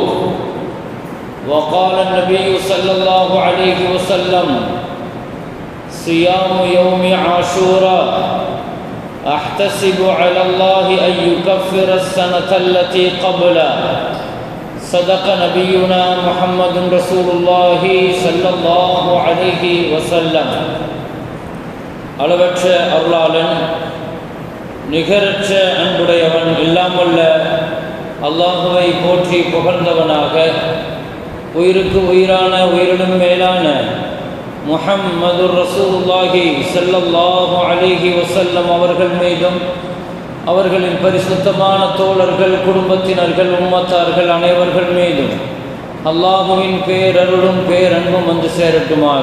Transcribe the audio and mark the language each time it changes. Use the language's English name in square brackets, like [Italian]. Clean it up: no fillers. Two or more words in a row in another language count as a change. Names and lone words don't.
[Arabic] وقال النبي صلى الله عليه وسلم: صيام يوم عاشوراء أحتسب على الله أن يكفر السنة التي قبله. صدق نبينا محمد رسول الله صلى الله عليه وسلم. [Tamil] அளவற்ற அருளாளன், நிகரற்ற அன்புடையவன், இல்லாமல்ல அல்லாஹுவை போற்றி புகழ்ந்தவனாக, உயிருக்கு உயிரான உயிரினும் மேலான முஹம்மது [Arabic] رسول الله صلى الله عليه وسلم [Tamil] அவர்கள் மீதும், அவர்களின் பரிசுத்தமான தோழர்கள், குடும்பத்தினர்கள், உம்மத்தார்கள் அனைவர்கள் மீதும் அல்லாஹுவின் பேரருளும் பேரன்பும் வந்து சேரட்டுமாக.